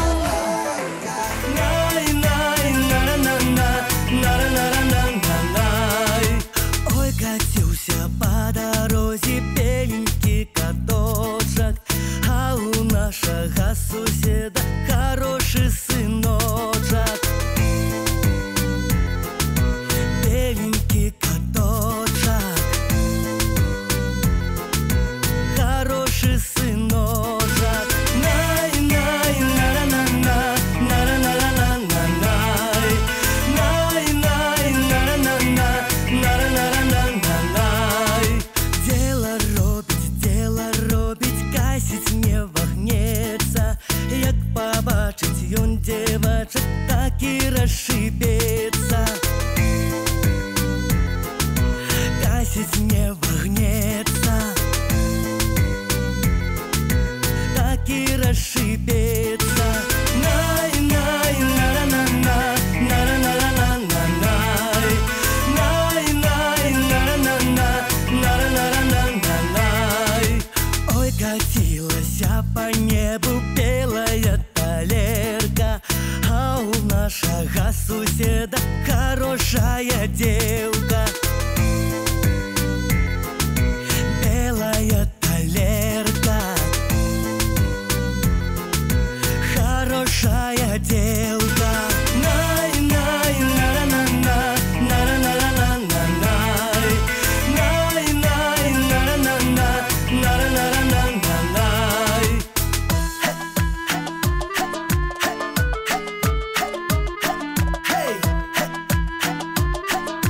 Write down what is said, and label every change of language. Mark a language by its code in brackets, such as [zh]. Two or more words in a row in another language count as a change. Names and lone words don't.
[ru] Ой, катился по дороге беленький каточек, а у нашего соседа хороший сыночек. Беленький каточек, хороший сыночек. Най-най, на-на-на-на, на-на-на-на-на-най. Най-най, на-на-на-на, на-на-на-на-на-най. [be] Дело робить, касить не вагнеться. Як побачить ён девочек, так і розшибеться. Касить не вагнеться, так і розшибеться. Най-най, на-на-на-на, на-на-на-на-на-най. Най-най, на-на-на-на, на-на-на-на-на-най. [ru] Ой, катилася по небу белая талерка, а у нашего соседа хорошая девка. Белая талерка, хорошая девка. Най-най, на-на-на-на, на-на-на-на-на-най. Най-най, на-на-на-на, на-на-на-на-на-най. Hey!